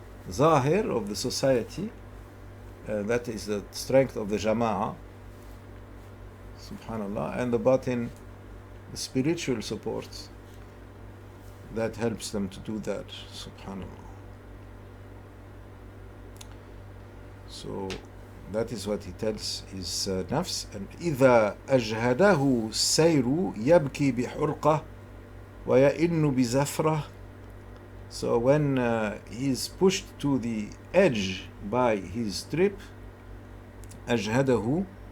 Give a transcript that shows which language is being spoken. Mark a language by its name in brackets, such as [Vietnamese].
[English] Zahir of the society, that is the strength of the jama'ah, subhanallah, and the batin, the spiritual support that helps them to do that, subhanallah. So that is what he tells his nafs. [Arabic] And إذا أجهده السير يبكي بحرقة ويئن بزفرة. [English] So when he is pushed to the edge by his trip, أجهده,